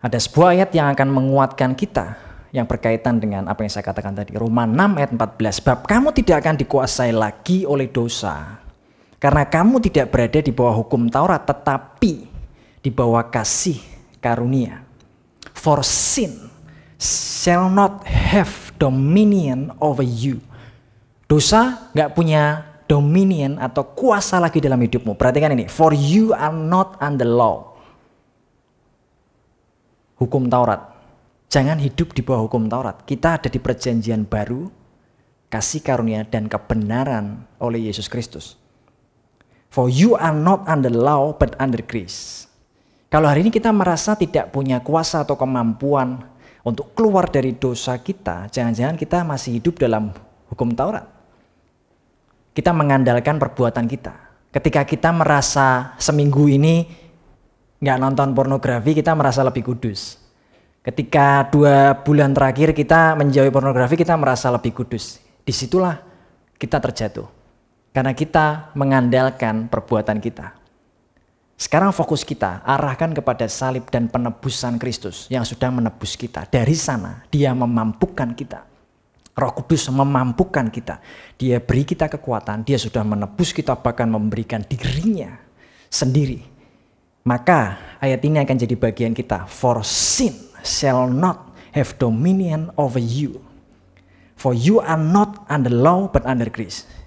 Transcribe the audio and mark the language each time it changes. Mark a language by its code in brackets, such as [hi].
[id] Ada sebuah ayat yang akan menguatkan kita yang berkaitan dengan apa yang saya katakan tadi. Roma 6 ayat 14. Bab kamu tidak akan dikuasai lagi oleh dosa. Karena kamu tidak berada di bawah hukum Taurat, tetapi di bawah kasih karunia. [en] For sin shall not have dominion over you. [id] Dosa gak punya dominion atau kuasa lagi dalam hidupmu. Perhatikan ini. [en] For you are not under law. [id] Hukum Taurat. Jangan hidup di bawah hukum Taurat. Kita ada di perjanjian baru, kasih karunia dan kebenaran oleh Yesus Kristus. [en] For you are not under law but under grace. [id] Kalau hari ini kita merasa tidak punya kuasa atau kemampuan untuk keluar dari dosa kita, jangan-jangan kita masih hidup dalam hukum Taurat. Kita mengandalkan perbuatan kita. Ketika kita merasa seminggu ini nggak nonton pornografi, kita merasa lebih kudus. Ketika 2 bulan terakhir kita menjauhi pornografi, kita merasa lebih kudus. Disitulah kita terjatuh. Karena kita mengandalkan perbuatan kita. Sekarang fokus kita arahkan kepada salib dan penebusan Kristus yang sudah menebus kita. Dari sana dia memampukan kita. Roh Kudus memampukan kita. Dia beri kita kekuatan, dia sudah menebus kita, bahkan memberikan dirinya sendiri. Maka ayat ini akan jadi bagian kita. [en] For sin shall not have dominion over you. For you are not under law but under grace.